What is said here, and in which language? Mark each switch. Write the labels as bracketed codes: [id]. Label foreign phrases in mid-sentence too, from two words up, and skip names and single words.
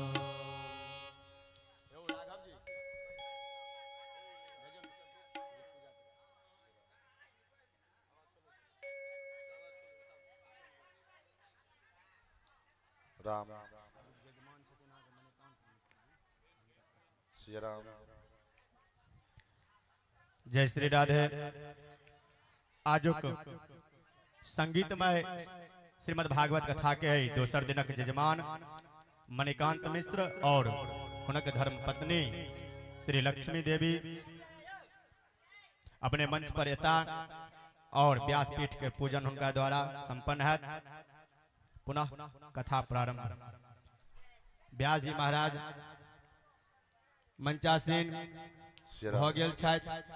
[mai] राम श्री राम। जय श्री राधे। आजुक संगीतमय श्रीमद् भागवत कथा के दोसर दिनक जजमान मणिकांत मिश्र और हुनक धर्म पत्नी श्री लक्ष्मी देवी अपने मंच पर यता और व्यासपीठ के पूजन उनका द्वारा संपन्न है। पुनः कथा प्रारंभ। व्यास जी महाराज मंचासीन हो गेल छथि।